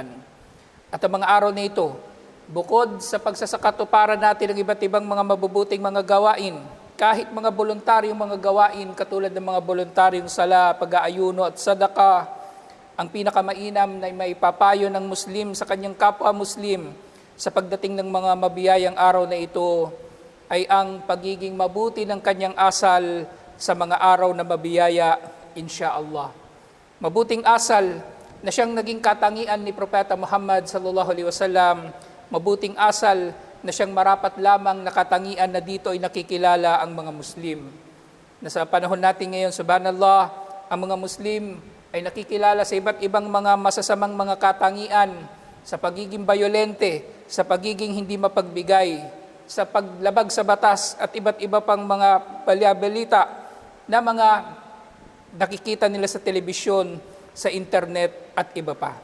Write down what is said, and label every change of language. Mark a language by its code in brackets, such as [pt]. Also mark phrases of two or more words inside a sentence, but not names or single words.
[tl] At ang mga araw na ito, bukod sa pagsasakatuparan natin ng iba't ibang mga mabubuting mga gawain, kahit mga voluntaryong mga gawain katulad ng mga voluntaryong sala, pag-aayuno at sadaka, ang pinakamainam na maipapayo ng Muslim sa kanyang kapwa Muslim sa pagdating ng mga mabiyayang araw na ito ay ang pagiging mabuti ng kanyang asal sa mga araw na mabiyaya, insyaallah. Mabuting asal na siyang naging katangian ni Propeta Muhammad [ar] صلى الله عليه وسلم, [tl] mabuting asal na siyang marapat lamang nakatangian na dito ay nakikilala ang mga Muslim. Na sa panahon natin ngayon, subhanallah, ang mga Muslim ay nakikilala sa iba't ibang mga masasamang mga katangian sa pagiging bayolente, sa pagiging hindi mapagbigay, sa paglabag sa batas at iba't iba pang mga balita na mga nakikita nila sa telebisyon, sa internet at iba pa.